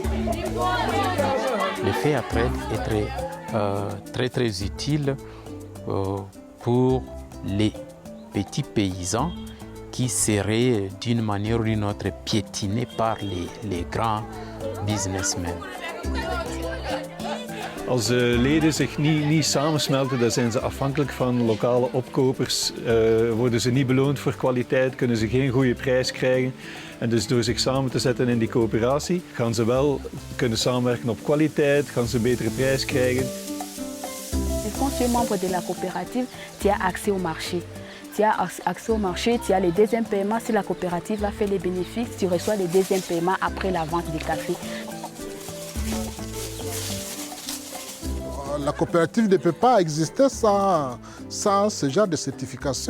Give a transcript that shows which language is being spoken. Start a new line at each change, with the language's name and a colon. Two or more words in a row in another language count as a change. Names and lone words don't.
French: Le
English: fair trade
French: est très utile pour les petits paysans qui seraient d'une manière ou d'une autre piétinés par les grands businessmen.
Dutch: Als leden zich niet samensmelten, dan zijn ze afhankelijk van lokale opkopers. Worden ze niet beloond voor kwaliteit, kunnen ze geen goede prijs krijgen. En dus door zich samen te zetten in die coöperatie, gaan ze wel kunnen samenwerken op kwaliteit, gaan ze een betere prijs krijgen.
French: Quand tu es membre de la coopérative, tu as accès au marché. Tu as accès au marché, tu as les deuxièmes paiements. Si la coopérative a fait les bénéfices, tu reçois les deuxièmes paiements après la vente du café. La coopérative ne peut pas exister sans ce genre de certification.